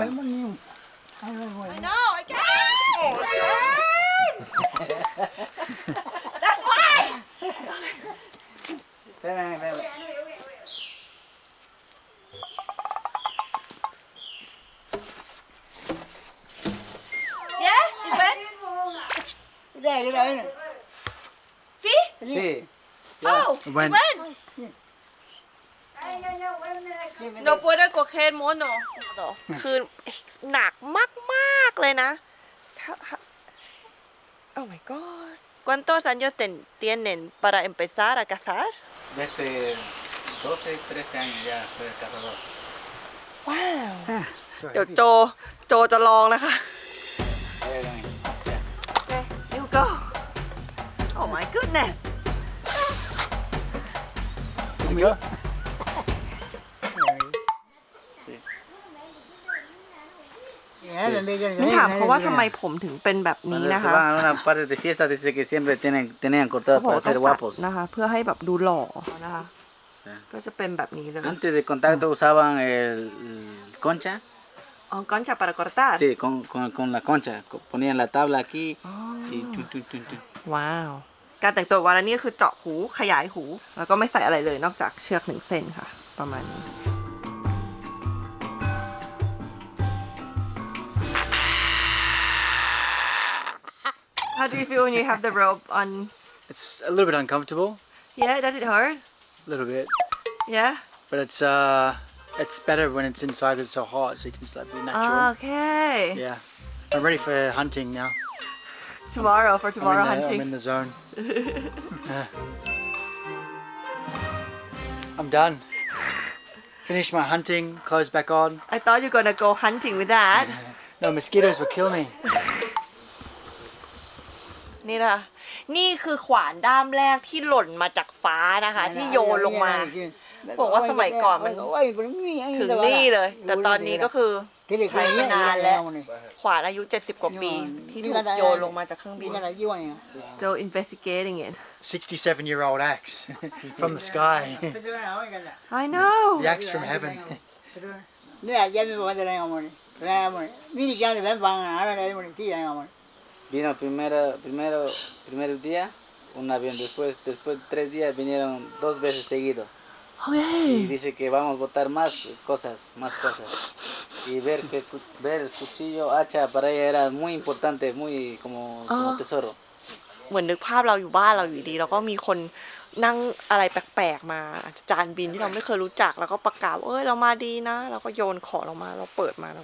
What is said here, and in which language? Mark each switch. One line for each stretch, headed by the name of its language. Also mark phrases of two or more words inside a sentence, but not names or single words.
English: I know I can That's why
Spanish: Ven, ven, ven.
English: Yeah you went
Thai: ได้ได้ได้
English: See
Spanish: Sí.
English: Oh
Spanish: Bueno.
English: you went
Spanish: No puedo coger mono
Thai: คือหนักมากๆเลยนะ
English: Oh my god
Spanish: ¿Cuántos años tienen para empezar a cazar? Desde 12, 13 años ya soy cazador.
Thai: ว้าว เดี๋ยวโจจะลองนะคะ
Spanish: Vaya, ven. Ya.
English: Okay, here we go. Oh my goodness.
Spanish: Sí.
Thai: นี่ถามเขาว่าทำไมผมถึงเป็นแบบนี้
Spanish: Cuando
Thai: นะ
Spanish: se
Thai: คะ
Spanish: van a una parte de fiesta dice que siempre tenían cortado
Thai: เขาบอก
Spanish: para
Thai: ว่าต้อ
Spanish: ser
Thai: งตัด
Spanish: guapos.
Thai: นะคะ เพื่อให้แบบดูหล่อนะคะก็จะเป็นแบบนี้เลย
Spanish: Antes de contacto usaban el concha. อ๋อ concha para cortar Sí, con la concha. Ponían la tabla aquí y
Thai: ว้าว การแต่งตัววาระนี่คือเจาะหูขยายหู แล้วก็ไม่ใส่อะไรเลยนอกจากเชือก1 เส้นค่ะ ประมาณนี้
English: How do you feel when you have the rope on? It's a little bit uncomfortable, Yeah, does it hurt? a little bit, Yeah. but it's better when it's inside 'cause it's so hot, so you can just like be natural. Okay. Yeah, I'm ready for hunting now. Tomorrow for tomorrow I'm hunting. in the zone. I'm done. Finished my hunting. Clothes back on. I thought you're gonna go hunting with that. No mosquitoes will kill me.
Thai: นี่นะนี่คือขวานด้ามแรกที่หล่นมาจากฟ้านะคะ ที่โยนลงมา บอกว่าสมัยก่อนมันถึงนี่เลย แต่ตอนนี้ก็คือใช้มานานแล้ว ขวานอายุ70 กว่าปี ที่ถูกโยนลงมาจากเครื่องบิน
English: So investigating it 67-year-old axe from the sky. I know The axe from heaven.
Spanish: Vino primero día, un avión. Después de 3 días vinieron 2 veces seguidos. Y
English: Okay
Spanish: dice que vamos a botar más cosas. Y ver el cuchillo, hacha para ella era muy importante, muy como tesoro.
Thai: เหมือนนึกภาพเราอยู่บ้านเราอยู่ดีแล้วก็มีคนนั่งอะไรแปลกๆมาอาจจะจานบินที่เราไม่เคยรู้จัก แล้วก็ประกาศว่าเรามาดีนะแล้วก็โยนของลงมาเราเปิดมาแล้ว